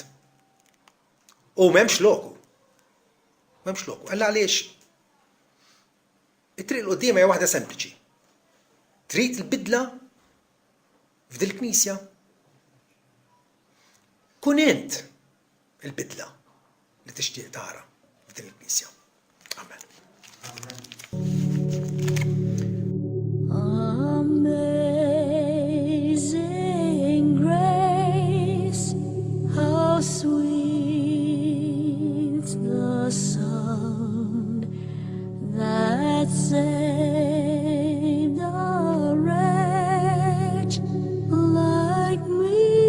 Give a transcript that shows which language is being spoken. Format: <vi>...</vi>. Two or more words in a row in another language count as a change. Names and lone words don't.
<mt>U m'hemmx loku. M'hemmx loku. Alla għaliex it-triq l-qudiem hija waħda sempliċi. Trid il-bidla f'dil Knisja. Kun int il-bidla li tixtieq tara f'din il-Knisja. Amen.</mt> <en>Amazing grace, how sweet the sound that saved a wretch like me.</en>